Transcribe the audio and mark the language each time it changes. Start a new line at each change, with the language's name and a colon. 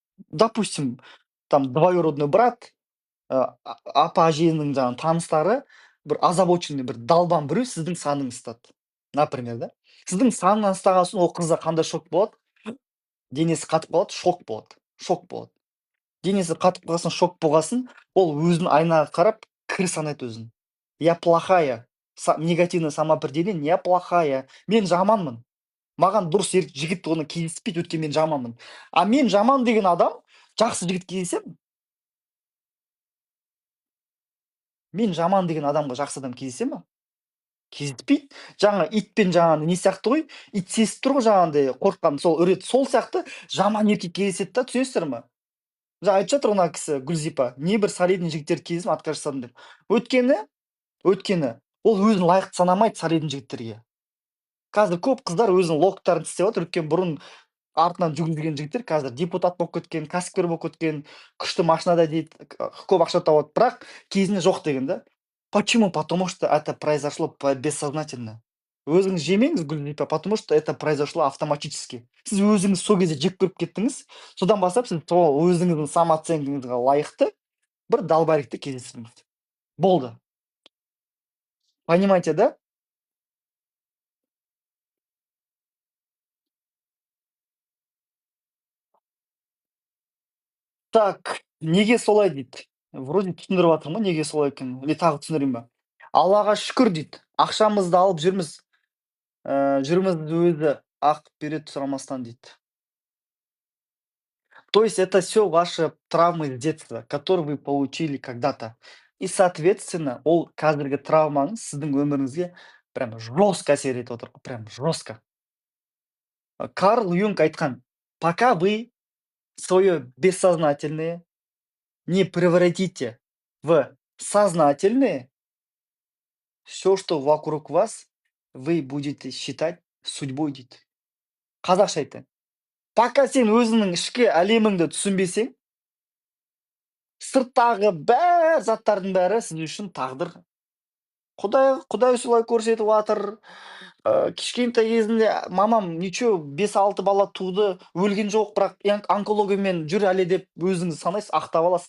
Russian: Допустим, там двоюродной брат,
Kazakh: апа әженің жаңағы таныстары бір озабоченный, бір далбан біреу сіздің саныңызды ұстады. Например, да. Сіздің санынан ұстаған соң ол қызда қандай шок болады? Денесі қатып қалады, шок болады. Шок болады. денесі қатып қалсын, шок болғасын, ол өзін айнаға қарап кір санайды өзін.
Russian: Я плохая, негативное самоопределение, я плохая,
Kazakh: мен жаманмын. Маған дұрыс жігіт оны кездеспейді, өйткені мен жаманмын. А мен жаман деген адам жақсы жігіт кездеседі. Мен жаман деген адамға жақсы адам кездесе ма? Кездеспейді. Жаңа итпен жаңағы не сияқты ғой, ит сезіп тұр ғой жаңағындай қорыққанын, сол үреді. Сол сияқты жаман еркек кездеседі да, түсінесіздер ме? Жаңа айтып жатыр мына кісі Гүлзипа, небір солидный жігіттерді кездестім, отказ жасадым деп. Өйткені өйткені ол өзін лайықты санамайды солидный жігіттерге. Қазір көп қыздар өзінің локтарын тістеп жатыр, өйткені бұрын артынан жүгірген жігіттер қазір депутат болып кеткен, кәсіпкер болып кеткен, күшті машинада дейді, көп ақша тауады, бірақ кезінде жоқ деген да.
Russian: Почему? Потому что это произошло бессознательно.
Kazakh: Өзіңіз жемеңіз,
Russian: Гүлзипа, потому что это произошло автоматически.
Kazakh: Сіз өзіңіз сол кезде жек көріп кеттіңіз, содан бастап сіз сол өзіңіздің самооценкаңызға лайықты бір долбарикті кездестірдіңіз. Болды.
Russian: Понимаете, да?
Kazakh: Так, неге солай дейді. Вроде түсіндіріп жатырмын ғой, неге солай екенін. Или тағы түсіндірейін ба? Аллаға шүкір дейді. Ақшамызды алып жүрміз. Жүрміз өзі ақ береді сұрамастан дейді.
Russian: То есть это все ваши травмы с детства, которые вы получили когда-то.
Kazakh: И, соответственно, ол қазіргі травмаңыз сіздің өміріңізге
Russian: прям жестко
Kazakh: әсер етіп отыр.
Russian: Прям жестко. Карл Юнг
Kazakh: айтқан,
Russian: пока вы свое бессознательное не превратите в сознательное, все, что вокруг вас, вы будете считать судьбой
Kazakh: дейді. Қазақша айтайын. Пока сен өзіңнің ішкі әлеміңді түсінбесең, сырттағы заттардың бәрі сіз үшін тағдыр. Құдай солай көрсетіп жатыр. Кішкентай кезінде мамам ничего 5-6 бала туды, өлген жоқ, бірақ онкологиямен жүр әлі деп өзіңіз санайсыз, ақтап аласыз.